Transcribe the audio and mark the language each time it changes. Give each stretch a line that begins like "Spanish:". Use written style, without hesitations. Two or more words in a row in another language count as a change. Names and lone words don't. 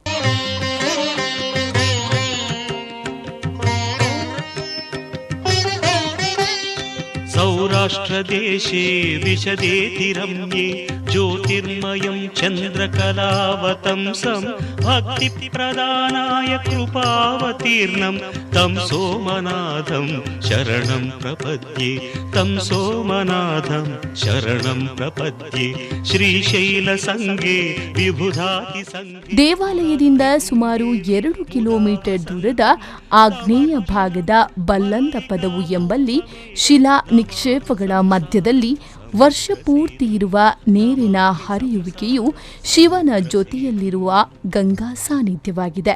Sanskrit: ಸೌರಾಷ್ಟ್ರದೇಶೇ ವಿಶದೇತಿ ರಮ್ಯೇ ಜ್ಯೋತಿರ್ಮಯಂ ಚಂದ್ರಕಲಾವತಂಸಂ ಭಕ್ತಿಪ್ರದಾನಾಯ ಕೃಪಾವತೀರ್ಣಂ ತಂ ಸೋಮನಾಥಂ ಶರಣಂ ಪ್ರಪದ್ಯೆ ತಂ ಸೋಮನಾಥಂ ಶರಣಂ ಪ್ರಪದ್ಯೆ ಶ್ರೀಶೈಲ ಸಂಘೆ ವಿಬುಧಾತಿ ಸಂಘೆ.
Kannada: ದೇವಾಲಯದಿಂದ ಸುಮಾರು 2 ಕಿಲೋಮೀಟರ್ ದೂರದ ಆಗ್ನೇಯ ಭಾಗದ ಬಲ್ಲಂದ ಪದವು ಎಂಬಲ್ಲಿ ಶಿಲಾ ನಿಕ್ಷೇಪಗಳ ಮಧ್ಯದಲ್ಲಿ ವರ್ಷ ಪೂರ್ತಿ ಇರುವ ನೀರಿನ ಹರಿಯುವಿಕೆಯು ಶಿವನ ಜೊತೆಯಲ್ಲಿರುವ ಗಂಗಾ ಸಾನ್ನಿಧ್ಯವಾಗಿದೆ.